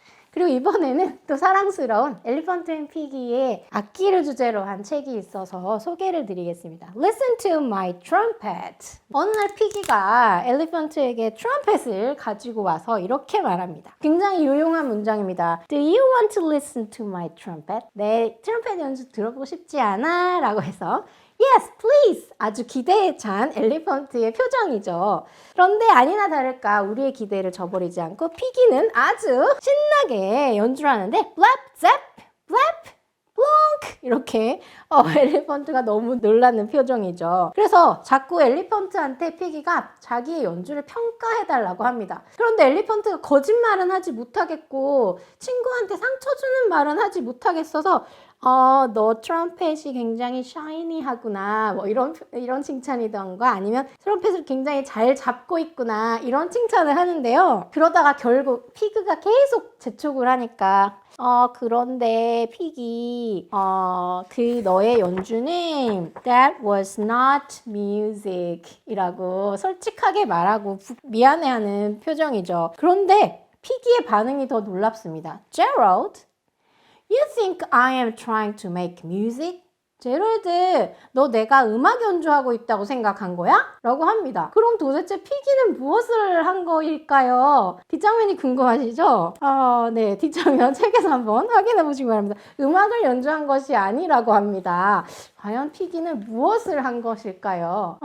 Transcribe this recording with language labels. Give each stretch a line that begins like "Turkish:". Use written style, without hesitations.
Korean: 그리고 이번에는 또 사랑스러운 엘리펀트 앤 피기의 악기를 주제로 한 책이 있어서 소개를 드리겠습니다.
English: Listen to my trumpet.
Korean: 어느 날 피기가 엘리펀트에게 트럼펫을 가지고 와서 이렇게 말합니다. 굉장히 유용한 문장입니다.
English: Do you want to listen to my trumpet?
Korean: 내 트럼펫 연주 들어보고 싶지 않아? 라고 해서
English: Yes, please!
Korean: 아주 기대에 찬 엘리펀트의 표정이죠. 그런데 아니나 다를까 우리의 기대를 저버리지 않고 피기는 아주 신나게 연주를 하는데
English: blap, zap, blap, blonk
Korean: 이렇게 엘리펀트가 너무 놀라는 표정이죠. 그래서 자꾸 엘리펀트한테 피기가 자기의 연주를 평가해달라고 합니다. 그런데 엘리펀트가 거짓말은 하지 못하겠고 친구한테 상처 주는 말은 하지 못하겠어서 너 트럼펫이 굉장히 샤이니하구나 뭐 이런 칭찬이던가 아니면 트럼펫을 굉장히 잘 잡고 있구나 이런 칭찬을 하는데요. 그러다가 결국 피그가 계속 재촉을 하니까 그런데 피기 그 너의 연주는
English: that was not music
Korean: 이라고 솔직하게 말하고 미안해하는 표정이죠. 그런데 피기의 반응이 더 놀랍습니다.
English: Gerald, You think I am trying to make music?
Korean: 제럴드, 너 내가 음악 연주하고 있다고 생각한 거야? 라고 합니다. 그럼 도대체 피기는 무엇을 한 거일까요? 뒷장면이 궁금하시죠? 네, 뒷장면 책에서 한번 확인해 보시기 바랍니다. 음악을 연주한 것이 아니라고 합니다. 과연 피기는 무엇을 한 것일까요?